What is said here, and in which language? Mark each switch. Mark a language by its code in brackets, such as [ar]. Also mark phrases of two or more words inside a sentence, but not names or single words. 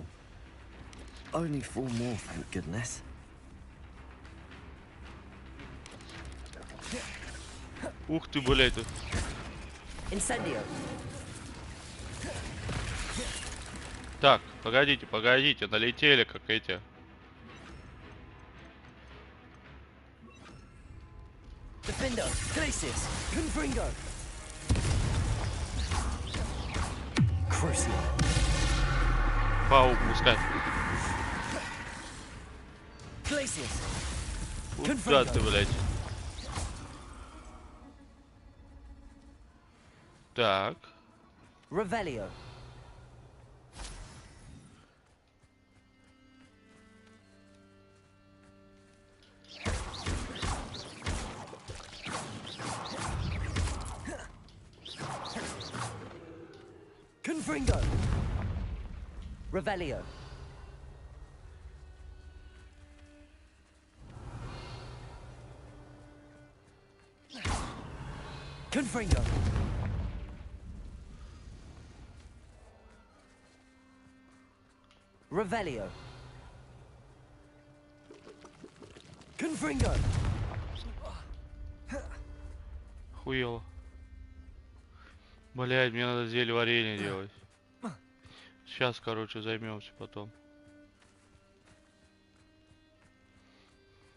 [en] Only 4 more, thank goodness. [ru] Ух ты, блядь. Incendio. Так, погодите, погодите, налетели как эти. Defendo, Glacius, Confringo. Crucial. Паук, пускай. Glacius. Куда ты, блядь? Так. Revelio. Confringo. Revelio. Confringo. Revelio. Confringo. Хуёво. Блядь, мне надо зелье варенье делать. Сейчас, короче, займемся потом.